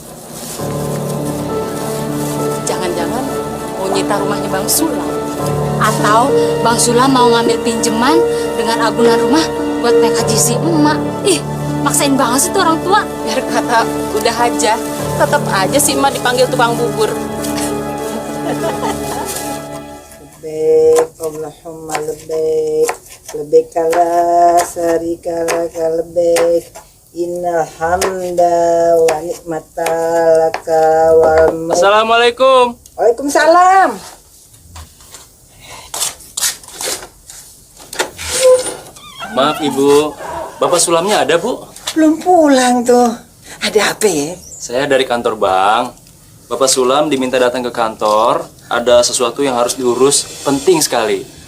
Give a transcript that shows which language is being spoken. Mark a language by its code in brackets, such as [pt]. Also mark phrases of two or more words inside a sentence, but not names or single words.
[id] Jangan-jangan mau nyita rumahnya Bang Sulam. Atau Bang Sulam mau ngambil pinjaman dengan agunan rumah buat naik haji si emak. Ih, maksain banget sih tuh orang tua. Biar kata udah aja, tetap aja si emak dipanggil tukang bubur. [ar] لبيك، اللهم لبيك، لبيك لا شريك لك لبيك. إن الحمد والنعمة لك والملك. [id] Assalamualaikum. Waalaikumsalam. Maaf Ibu, Bapak Sulamnya ada Bu? Belum pulang tuh. Ada apa ya? Saya dari kantor bank. Bapak Sulam diminta datang ke kantor. Ada sesuatu yang harus diurus, penting sekali.